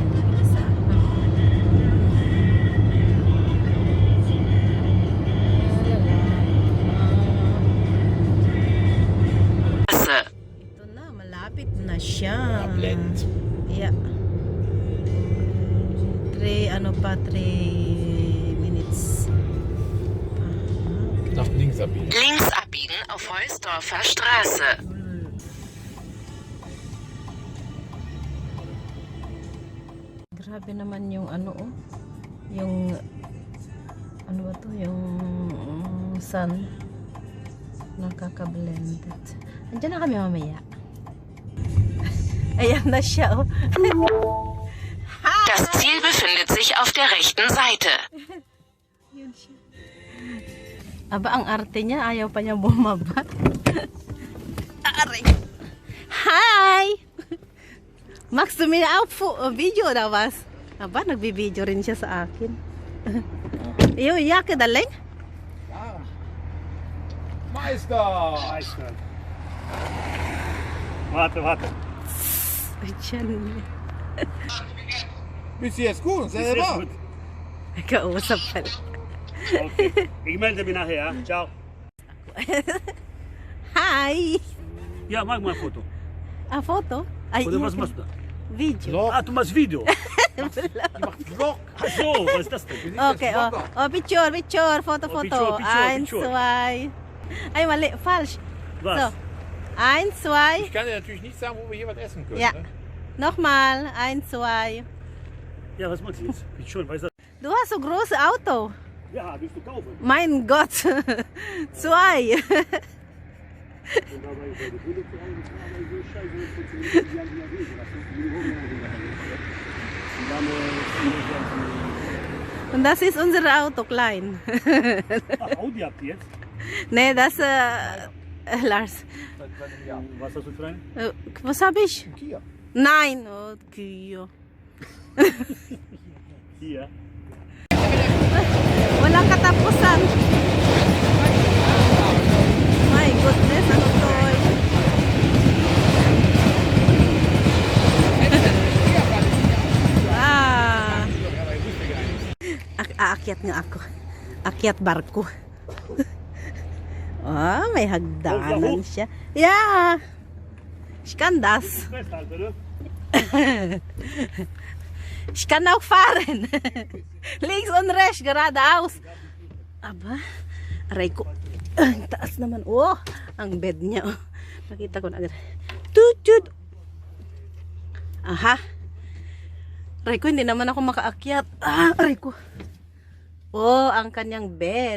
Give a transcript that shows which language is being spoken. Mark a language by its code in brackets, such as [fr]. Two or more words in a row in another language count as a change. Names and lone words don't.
[tl] Isa. Ito na, malapit na siya. Blend. [en] Yeah. 3 minutes. [de] Nach links abbiegen. Links abbiegen auf Heusdorfer Straße. [tl] Grabe naman yung yung ano ba to, yung sun nakaka-blended. Andiyan na kami mamaya. Ayan na siya, oh. [de] Das Ziel befindet sich auf der rechten Seite. [tl] Yun siya. Aba, ang arte niya, ayaw pa niya bumaba. Aray. Hi! [de] Magst du mir auch Video oder was? [tl] Aba, nagbibideo rin siya sa akin. Iyo, [de] Jacke, daling? Ja. Meister! Warte. [tl] Ay, tiyan. [de] Bist du jetzt gut? Selber? [tl] Kausap pa rin. Okay. [de] Ich melde mich nachher, ja? Ciao. Hi! Ja, mach mal ein Foto. Ah, Foto? Ay, Oder was iya. machst du? Video. Vlog. Ah, du machst Video. Macht Vlog. Ach so, was ist das denn? [en] Okay, oh, picture, foto. Oh, picture. [tl] 1, 2. Ay, mali, [de] falsch. Was? So, 1, 2. Ich kann dir natürlich nicht sagen, wo wir hier was essen können. Ja. Ne? Nochmal. 1, 2. Ja, was machst du jetzt? Ich schon, weißt du? Du hast so große Auto. Ja, willst du kaufen? Mein Gott. 2. Und dabei bei der Kunde zu Hause, das war aber so scheiße, das funktioniert, die haben die ja weh gelassen. Die Wohnung haben die gemacht. Und das ist unser Auto, klein. Ach, Audi habt ihr jetzt? Nee, das, Lars. Was hast du für einen? Was habe ich? Kia. Nein. Oh, Kia. Hier. [tl] Walang katapusan. [en] My goodness, [tl] ano to? Aakyat nga ako. Akyat barko. Oh, may hagdanan siya. [de] Yeah! Ich kann das. Festhalten, ne? Ich kann auch fahren. Links und rechts, geradeaus. [tl] Aba, aray ko. Ang taas naman. Oh, ang bed niya. Oh. Nakita ko na agad. Tut, tut. Aha. Aray ko, hindi naman ako makaakyat. Ah, aray ko. Oh, ang kanyang bed.